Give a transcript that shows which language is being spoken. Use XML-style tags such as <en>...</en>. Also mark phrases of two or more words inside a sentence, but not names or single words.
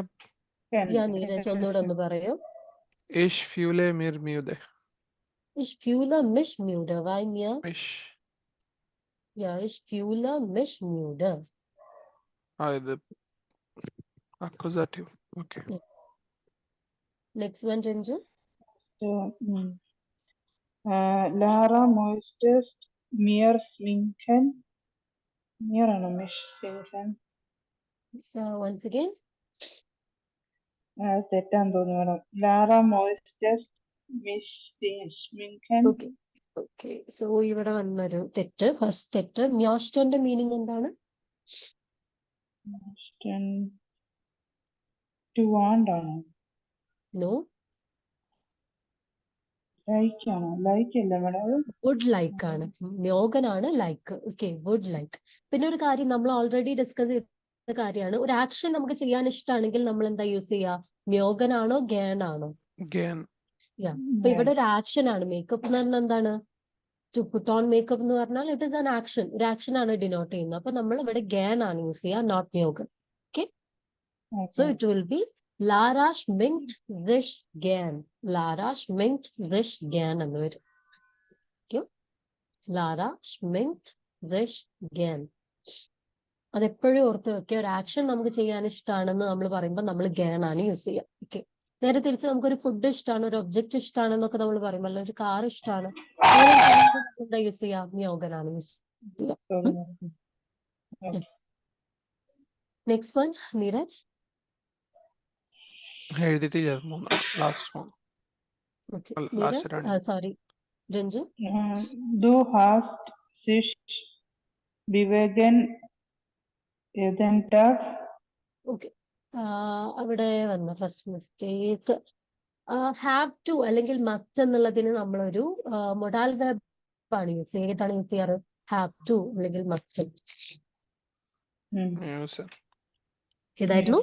<ml>നീരജ് ഒന്നുകൂടെ ഒന്ന് പറയൂ.</ml> <de>Ich fühle mich müde. Ich fühle mich müde. Why mir? Ich fühle mich müde.</de> <en>The accusative. Okay. Next one, Ranju.</en> <de>Lara möchtest mir schminken. Mir</de> <ml>ആണ്</ml> <de>mich schminken.</de> <en>Once again.</en> <ml>തെറ്റാന്ന് തോന്നുന്നു മേഡം.</ml> <de>ലാറ മോയിസ്റ്റസ് mich schminken.</de> <en>Okay. So</en> <ml>ഇവിടെ വന്നൊരു തെറ്റ്. ഫസ്റ്റ് തെറ്റ്. മ്യോസ്റ്റന്റെ മീനിങ് എന്താണ്?</ml> <en>To want</en> <ml>ആണോ?</ml> <en>No.</en> <ml>ലൈക്ക് ആണോ? ലൈക്ക് അല്ല മേഡം,</ml> <en>would like ആണ്. മ്യോഗനാണ് like. okay, would like.</en> <ml>പിന്നെ ഒരു കാര്യം നമ്മൾ</ml> <en>already discuss</en> <ml>ചെയ്ത കാര്യമാണ്. ഒരു ആക്ഷൻ നമുക്ക് ചെയ്യാൻ ഇഷ്ടമാണെങ്കിൽ നമ്മൾ എന്താ യൂസ് ചെയ്യുക? മ്യോഗനാണോ ഗേൻ ആണോ? അപ്പൊ ഇവിടെ ഒരു ആക്ഷൻ ആണ്. മേക്കപ്പ് എന്ന് പറഞ്ഞാൽ എന്താണ്?</ml> <en>to put on makeup</en> <ml>എന്ന് പറഞ്ഞാൽ</ml> <en>it is an action.</en> <ml>ഒരു ആക്ഷൻ ആണ് ഡിനോട്ട് ചെയ്യുന്നത്. അപ്പൊ നമ്മൾ ഇവിടെ ഗേൻ ആണ് യൂസ് ചെയ്യുക, നോട്ട് മ്യോഗൻ.</ml> <en>okay, so it will be ലാറ</en> <de>schminkt sich gern. ലാറ schminkt sich gern</de> <ml>എന്ന് വരും.</ml> <de>ലാറ schminkt sich gern.</de> <ml>അതെപ്പോഴും ഓർത്ത് വെക്കുക. ഒരു ആക്ഷൻ നമുക്ക് ചെയ്യാൻ ഇഷ്ടമാണെന്ന് നമ്മൾ പറയുമ്പോൾ നമ്മൾ ഗേൻ ആണ് യൂസ് ചെയ്യുക. ഓക്കെ, നേരെ തിരിച്ച് നമുക്കൊരു ഫുഡ് ഇഷ്ടമാണ്, ഒരു ഒബ്ജക്റ്റ് ഇഷ്ടമാണ് എന്നൊക്കെ നമ്മൾ പറയും, അല്ല ഒരു കാർ ഇഷ്ടമാണ്, അങ്ങനെ പറയുമ്പോൾ നമ്മൾ എന്താ യൂസ് ചെയ്യാം? മ്യോഗനാണ് യൂസ് ചെയ്യാം.</ml> <en>Okay. next one, നീരജ്.</en> <ml>എഴുതിയിട്ടില്ല അത് മൂന്ന് ലാസ്റ്റ് മൂന്ന് ഓക്കെ, ലാസ്റ്റ് നീരജ്. രണ്ട്. സോറി, രഞ്ജു.</ml> <de>Du hast sich bewegen jeden Tag.</de> <ml>ഓക്കെ, അവിടെ വന്ന</ml> <en>first mistake, have to</en> <ml>അല്ലെങ്കിൽ മസ്റ്റ് എന്നുള്ളതിന് നമ്മളൊരു</ml> <en>modal verb</en> <ml>ആണ് യൂസ് ചെയ്യുക. ഏതാണ് യൂസ് ചെയ്യാറ്?</ml> <en>have to</en> <ml>അല്ലെങ്കിൽ മസ്റ്റ്.</ml> <de>മ്യൂസ്</de> <ml>ഏതായിരുന്നു?</ml>